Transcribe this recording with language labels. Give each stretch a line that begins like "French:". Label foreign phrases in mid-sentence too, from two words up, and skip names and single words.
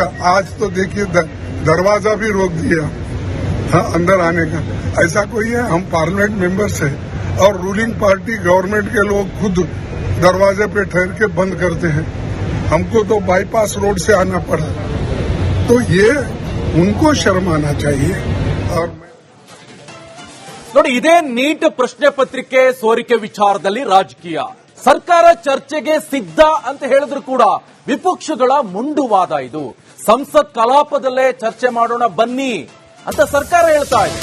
Hindi: आज तो देखिए दरवाजा भी रोक दिया अंदर आने का. ऐसा कोई है? हम
English: parliament members
Hindi: हैं और
English: ruling party government
Hindi: के लोग खुद दरवाजे पे ठहर के बंद करते हैं. हमको तो
English: bypass road
Hindi: से आना पड़ा. तो ये उनको शर्म आना चाहिए. और
Kannada: ನೋಡಿ, ಇದೇ ನೀಟ್ ಪ್ರಶ್ನೆ ಪತ್ರಿಕೆ ಸೋರಿಕೆ ವಿಚಾರದಲ್ಲಿ ರಾಜಕೀಯ. ಸರ್ಕಾರ ಚರ್ಚೆಗೆ ಸಿದ್ಧ ಅಂತ ಹೇಳಿದ್ರು ಕೂಡ ವಿಪಕ್ಷಗಳ ಮುಂಡುವಾದ ಇದು. ಸಂಸತ್ ಕಲಾಪದಲ್ಲೇ ಚರ್ಚೆ ಮಾಡೋಣ ಬನ್ನಿ ಅಂತ ಸರ್ಕಾರ ಹೇಳ್ತಾ ಇದೆ.